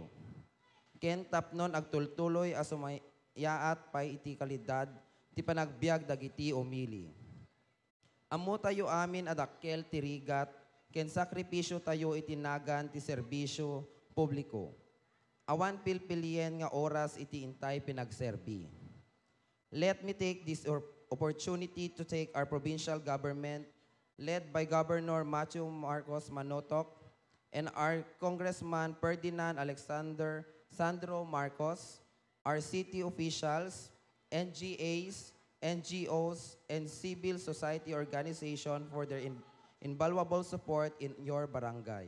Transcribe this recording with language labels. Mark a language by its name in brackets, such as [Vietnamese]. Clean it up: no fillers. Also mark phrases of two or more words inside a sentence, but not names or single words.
[Iloko] Ken tapnon agtultuloy asumayaat pay iti kalidad ti panagbiag dagiti umili. Ammo tayo amin adakkel ti rigat ken sakripisyo tayo itinagan ti serbisyo publiko. Awan pilpilien nga oras iti intay pinagserbi. [English] Let me take this opportunity to take our provincial government led by Governor Matthew Marcos Manotok and our Congressman Ferdinand Alexander Sandro Marcos, our city officials, NGAs, NGOs, and civil society organization for their invaluable support in your barangay.